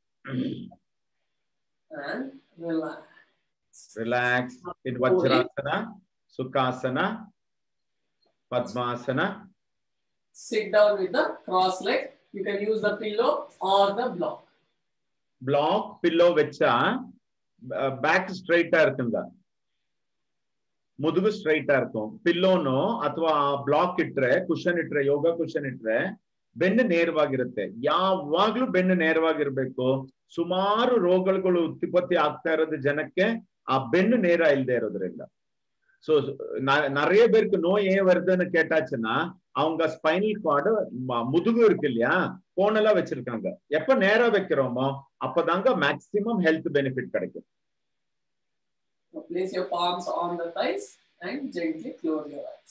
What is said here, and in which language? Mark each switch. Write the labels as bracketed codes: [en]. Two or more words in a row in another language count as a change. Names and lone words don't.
[en] And relax. Relax. In Vajrasana, Sukhasana, Padmasana. Sit down with the cross leg. You can use the pillow or the block. Block, pillow [ta] vecha. பேக் ஸ்ட்ரைட்டா இருக்குங்க, முதுகு ஸ்ட்ரைட்டா இருக்கும். [kn] பில்லோனோ ಅಥವಾ ಬ್ಲಾಕ್ ಇಟ್ರೆ, ಕುಶನ್ ಇಟ್ರೆ, [en] yoga cushion [kn] ಇಟ್ರೆ ಬೆನ್ನು ನೇರವಾಗಿರುತ್ತೆ. ಯಾವಾಗ್ಲೂ ಬೆನ್ನು ನೇರವಾಗಿರ್ಬೇಕು. ಸುಮಾರು ರೋಗಗಳು ಉತ್ಪತ್ತಿ ಆಗ್ತಾ ಇರೋದು ಜನಕ್ಕೆ ಆ ಬೆನ್ನು ನೇರ ಇಲ್ಲದೆ ಇರೋದ್ರಿಂದ. [ta] ஸோ நிறைய பேருக்கு நோய் ஏன் வருதுன்னு கேட்டாச்சுன்னா அவங்க [en] spinal cord [ta] முதுகு இருக்கு இல்லையா, கோணலா வச்சிருக்காங்க. எப்ப நேரா வைக்கிறோமோ அப்பதாங்க [en] maximum health benefit [ta] கிடைக்கும். [en] Place your palms on the thighs and gently close your eyes.